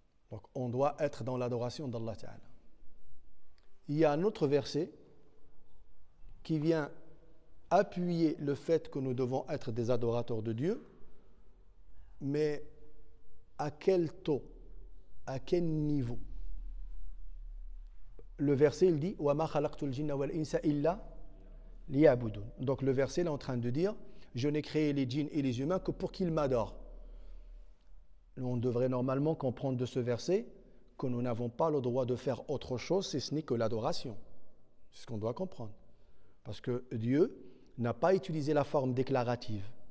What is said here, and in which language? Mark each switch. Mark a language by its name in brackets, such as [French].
[French] Donc on doit être dans l'adoration d'Allah Ta'ala. Il y a un autre verset qui vient appuyer le fait que nous devons être des adorateurs de Dieu, mais à quel taux, à quel niveau? Le verset, il dit [Arabic] وَمَا خَلَقْتُ الْجِنَّ وَالْإِنسَ إِلَّا لِيَعْبُدُونَ. [French] Donc le verset, il est en train de dire je n'ai créé les djinns et les humains que pour qu'ils m'adorent. On devrait normalement comprendre de ce verset que nous n'avons pas le droit de faire autre chose si ce n'est que l'adoration. C'est ce qu'on doit comprendre. Parce que Dieu n'a pas utilisé la forme déclarative.